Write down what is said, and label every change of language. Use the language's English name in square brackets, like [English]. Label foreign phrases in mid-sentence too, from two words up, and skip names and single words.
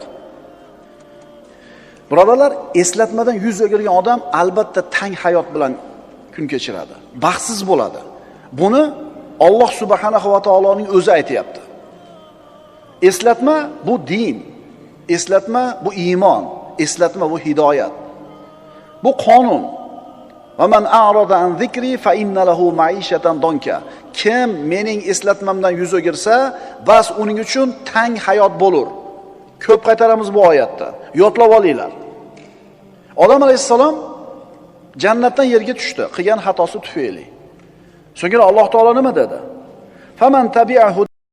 [Uzbek] Birodarlar, eslatmadan yuz o'girgan odam albatta tang hayot bilan kun kechiradi, baxtsiz bo'ladi. Buni Alloh subhanahu va taoloning o'zi aytayapti. Eslatma bu din, eslatma bu iymon, eslatma bu hidoyat. Bu qonun. [Arabic] وَمَنْ أَعْرَضَ عَنْ ذِكْرِي فَإِنَّ لَهُ مَعِيشَةً ضَنْكًا. [Uzbek] Kim mening eslatmamdan yuz o'girsa, bas uning uchun tang hayot bo'lar. Ko'p qaytaramiz bu oyatda. Yodlab olinglar. Odam alayhisalom jannatdan yerga tushdi, qilgan xatosi tufayli. So'ngra Alloh taolo nima dedi? [Arabic] فَمَنْ تَبِعَهُ